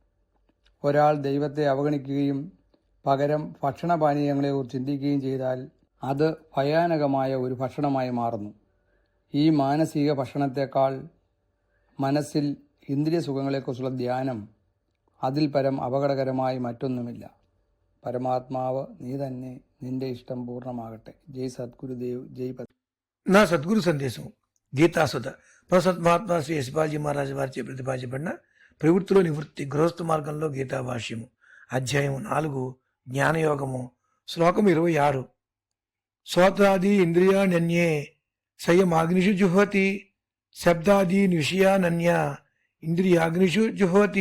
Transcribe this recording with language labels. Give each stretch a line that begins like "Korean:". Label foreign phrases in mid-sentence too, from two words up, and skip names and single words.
Malayalam: ഒരാൾ ദൈവത്തെ അവഗണിക്കുകയും പകരം ഭക്ഷണപാനീയങ്ങളെക്കുറിച്ച് ചിന്തിക്കുകയും ചെയ്താൽ അത് ഭയാനകമായ ഒരു ഭക്ഷണമായി മാറുന്നു. ഈ മാനസിക ഭക്ഷണത്തെക്കാൾ മനസ്സിൽ ഇന്ദ്രിയ സുഖങ്ങളെക്കുറിച്ചുള്ള ധ്യാനം അതിൽ പരം അപകടകരമായി മറ്റൊന്നുമില്ല. പരമാത്മാവ് നീ തന്നെ, നിന്റെ ഇഷ്ടം പൂർണ്ണമാകട്ടെ.
Telugu: జై సద్గురుదేవ్, జై పద్మ. నా సద్గురు సందేశం గీతాసుధ ప్రసత్ మహాత్మా శ్రీ యశ్పాల్జీ మహారాజు వారిచే ప్రతిపాదించబడిన ప్రవృత్తిలో నివృత్తి గృహస్థ మార్గంలో గీతా భాష్యము అధ్యాయం 4 జ్ఞానయోగము శ్లోకం 26.
Sanskrit: శ్రోత్రాది ఇంద్రియాణ్యే సంయమాగ్నిషు జుహోతి శబ్దాదీన్ విషయానన్య ఇంద్రియాగ్నిషు జుహోతి.